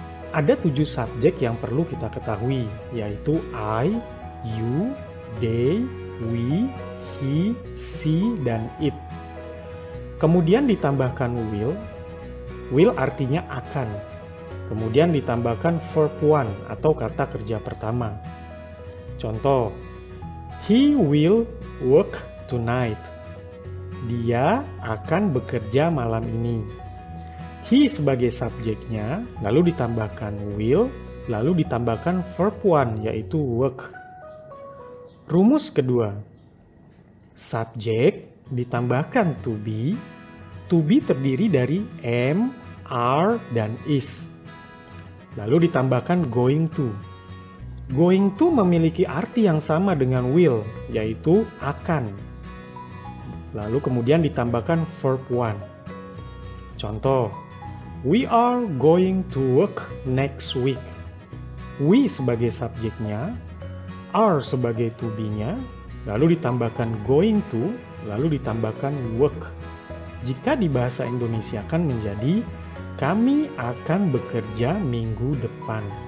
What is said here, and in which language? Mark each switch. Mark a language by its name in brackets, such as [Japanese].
[Indonesian] Ada 7 subjek yang perlu kita ketahui, yaitu I, you, they, we, he, she, dan it. Kemudian ditambahkan will. Will artinya akan. Kemudian ditambahkan verb one atau kata kerja pertama. [English] Contoh, he will work tonight. [Indonesian] Dia akan bekerja malam ini. He sebagai subjeknya, lalu ditambahkan will, lalu ditambahkan verb one yaitu work. Rumus kedua, subjek ditambahkan to be. To be terdiri dari am, are, dan is. Lalu ditambahkan going to. Going to memiliki arti yang sama dengan will, yaitu akan. Lalu kemudian ditambahkan verb one. [English] Contoh, we are going to work next week. [Indonesian] We sebagai subjeknya, are sebagai to be-nya, lalu ditambahkan going to, lalu ditambahkan work. Jika di bahasa Indonesia kan menjadi kami akan bekerja minggu depan.